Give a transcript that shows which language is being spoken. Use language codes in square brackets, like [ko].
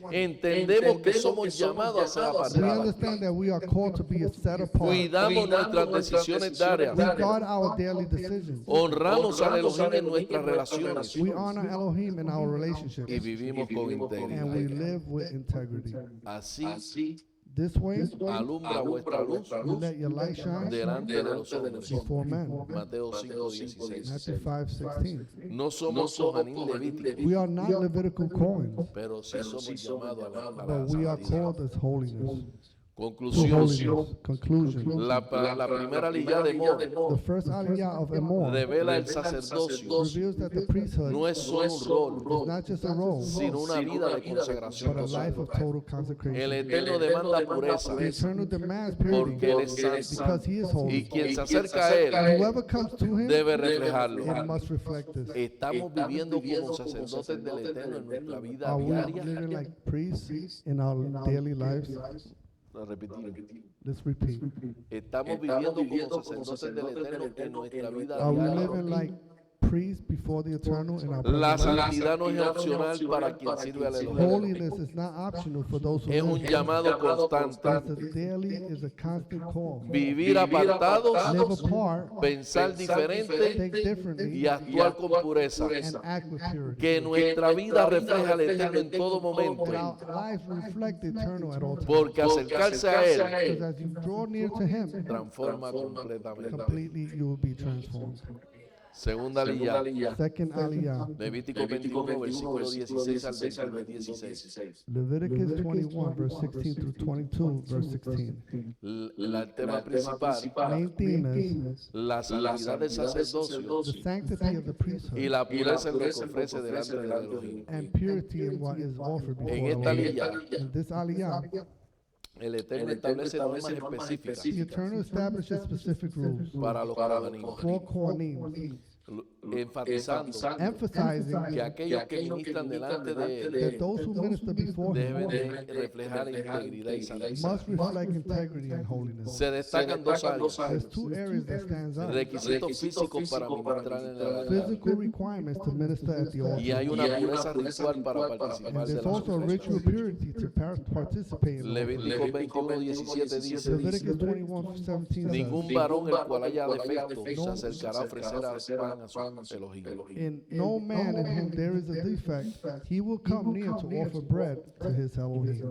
[es] entendemos que somos llamados a ser [en] we [es] apartados. [en] understand that we are called to be set apart. [es] Cuidamos nuestras decisiones diarias. [en] We guard our daily decisions. [es] Honramos al Elohim en nuestras relaciones [en] We honor Elohim in our relationships, [es] y vivimos con [en] and we [es] integridad. [en] live with integrity. [es] Así [en] This way, [es] alumbra vuestra luz [en] you let your light shine [es] delante de los hombres. [en] before men. [es] Mateo 5:16. [en] Matthew 5:16. [es] No somos Kohanim levíticos, [en] We are not Levitical Cohens, [es] pero sí somos llamados a la [en] but we are [es] santidad. [en] called as holiness. To [es] Conclusión. [en] holiness. Conclusion. [es] La primera aliyah de Mor [en] The first aliyah of Emor [es] revela el sacerdocio. [en] reveals that the priesthood [es] No es solo un rol, [en] is not just a role, [es] sino una vida de consagración [en] but a life [es] total. [en] of total [es] El [en] consecration. [es] Eterno demanda pureza, [en] The Eternal demands [es] porque Él [en] purity [es] es santo. [en] because He is [es] Y [en] holy. [es] quien se acerca a Él [en] Whoever comes to Him, [es] debe reflejarlo. [en] it must reflect this. [es] Estamos viviendo como sacerdotes del Eterno en nuestra vida [en] Are we [es] diaria. [en] living like priests in our daily lives? [es] Lo repetimos. [en] Let's repeat. [es] Estamos viviendo como sacerdotes del Eterno en nuestra vida [en] Are we [es] diaria. [en] living like priests before the Eternal in our [es] La [en] present life? [es] santidad no es opcional para quien sirve al Elohim. [en] Holiness is not optional for those who [es] Es un [en] live. [es] llamado constante. [en] It's a daily, is a constant call. [es] Vivir apartados, [en] Live apart, [es] pensar diferente [en] think differently, [es] y actuar con pureza. [en] and act with purity. [es] Que nuestra vida refleja al Eterno en todo momento. [en] That our lives reflect the Eternal at all times. [es] Porque acercarse a Él [en] Because as you draw near to Him, [es] transforma completamente. [en] completely you will be transformed. [es] Segunda aliyah, [en] Second aliyah, [es] Levítico 21, versículo 16 al 22, 16. [en] Leviticus 21, verse 16 through 22, verse 16. [es] El tema principal, [en] Main theme is [es] la santidad del sacerdocio [en] the sanctity of the [es] y [en] priesthood [es] la pureza en lo que ofrece delante del Elohim. [en] and purity in what is offered [es] En [en] before [es] esta [en] Elohim. [es] aliyah, [en] In this aliyah, [es] el Eterno establece normas específicas [en] the Eternal establishes specific rules [es] para los Kohanim, [en] for Kohanim, [es] enfatizando [en] emphasizing [es] que aquellos que ministran delante de Él [en] that those who minister before [es] deben [en] Him [es] de reflejar integridad y santidad. [en] must reflect integrity and holiness. [es] Se destacan dos áreas: [en] There's two areas that stands out. [es] requisitos físicos para ministrar en el altar [en] Physical requirements to minister at the [es] y [en] altar. [es] hay una pureza ritual para participar [en] And [es] de [en] there's [es] la [en] also a ritual purity to participate in the offering. [es] Levítico 21, 17 dice: [en] Leviticus 21, 17 [es] ningún [en] says, [es] varón el cual haya defecto se acercará a ofrecer pan a su Elohim. [en] in no man in whom there is a defect, he will come near to offer bread to his Elohim.